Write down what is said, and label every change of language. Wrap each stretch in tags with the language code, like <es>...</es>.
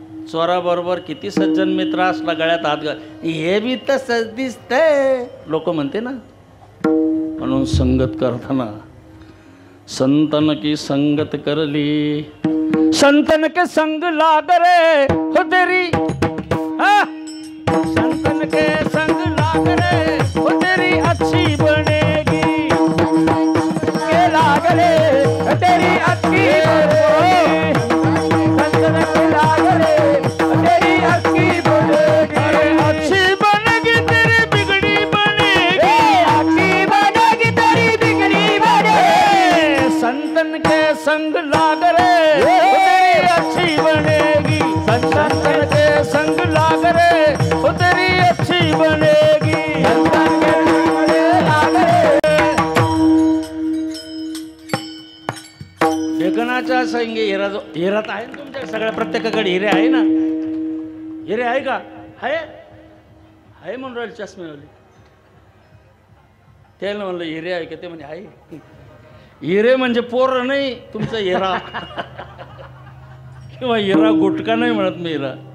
<mr>चोराबरोबर किती सज्जन मित्र असला गळ्यात हात घाल, हे बी तसंच दिसतंय लोक म्हणते ना. म्हणून संगत करताना</mr> <hi>संतन की संगत करली, संतन के संग लाग रे हो तेरी, संतन के संग लाग रे हो तेरी अच्छी बनेगी, के लाग रे हो तेरी अच्छी बनेगी, संतन के लाग रे हो तेरी अच्छी बनेगी, अच्छी बनेगी तेरी बिगड़ी बनेगी, अच्छी बनेगी तेरी बिगड़ी बनेगी, संतन के संग लाग रे अच्छी बनेगी, संतन के संग लाग रे वो तेरी अच्छी बनेगी, संतन के संग लाग रे.</hi> <mr>लेखनाच्या संगे हिरा जो हिरात आहे ना तुमच्या सगळ्या प्रत्येकाकडे हिरे आहे ना. हिरे आहे का? आहे म्हणून राहिले चष्मेवाले. त्याला म्हणलं हिरे आहे का? ते म्हणजे आहे. हिरे म्हणजे पोर नाही तुमचा हिरा किंवा हिरा गुटका नाही म्हणत मी हिरा.</mr>